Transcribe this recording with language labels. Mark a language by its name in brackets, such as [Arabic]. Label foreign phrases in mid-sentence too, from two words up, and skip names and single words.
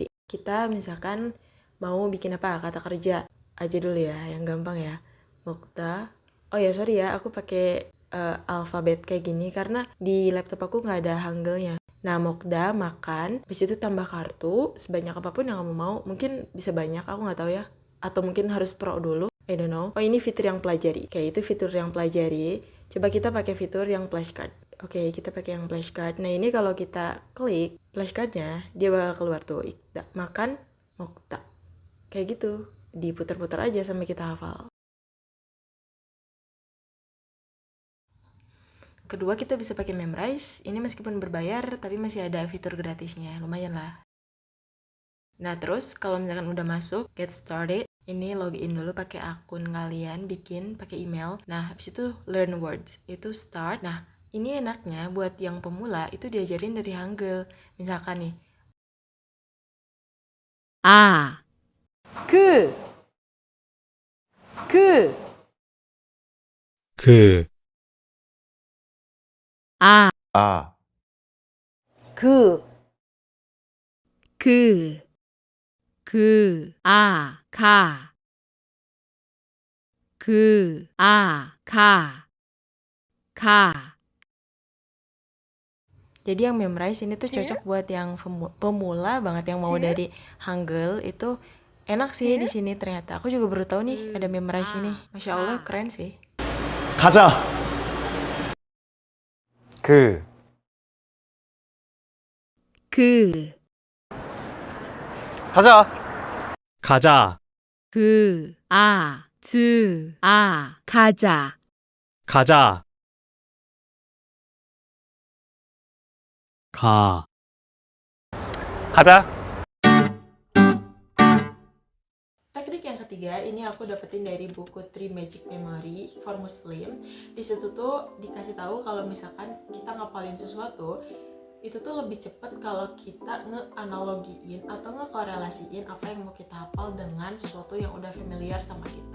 [Indonesian] Kita misalkan mau bikin apa? Kata kerja aja dulu ya, yang gampang ya. Mokta. Oh ya, sorry ya, aku pakai alfabet kayak gini karena di laptop aku nggak ada hanggelnya. Nah, Mokda makan, habis itu tambah kartu sebanyak apapun yang kamu mau. Mungkin bisa banyak, aku nggak tahu ya. Atau mungkin harus pro dulu. [English] I don't know. [Indonesian] Oh, ini fitur yang pelajari. Kayak itu fitur yang pelajari. Coba kita pakai fitur yang flashcard. Oke, kita pakai yang flashcard. Nah, ini kalau kita klik flashcardnya, dia bakal keluar tuh. Ikda, makan, mokta. Kayak gitu. Diputar-putar aja sampai kita hafal. Kedua, kita bisa pakai memrise. Ini meskipun berbayar, tapi masih ada fitur gratisnya. Lumayan lah. Nah, terus kalau misalkan udah masuk, [English] get started. [Indonesian] Ini login dulu pakai akun kalian, bikin pakai email. Nah, habis itu [English] learn words, [Indonesian] itu start. Nah, ini enaknya buat yang pemula itu diajarin dari Hangul. Misalkan nih, [Korean] 아, 그, 그, 그, 아, 아, 그, 아, 가. [Indonesian] jadi yang memrise ini tuh cocok buat yang pemula banget yang mau dari Hangul itu enak sih di sini ternyata. Aku juga baru tahu nih ada memrise ini. [Arabic] ما شاء الله, [Indonesian] keren sih. [Korean] 가자. 그, 가자. 가자. 가자. 가자. 가. 가자. [Indonesian] Teknik yang ketiga ini aku dapetin dari buku 3 Magic Memory for Muslim. Di situ tuh dikasih tahu kalau misalkan kita ngapalin sesuatu itu tuh lebih cepat kalau kita ngeanalogiin atau ngekorelasiin apa yang mau kita hafal dengan sesuatu yang udah familiar sama kita.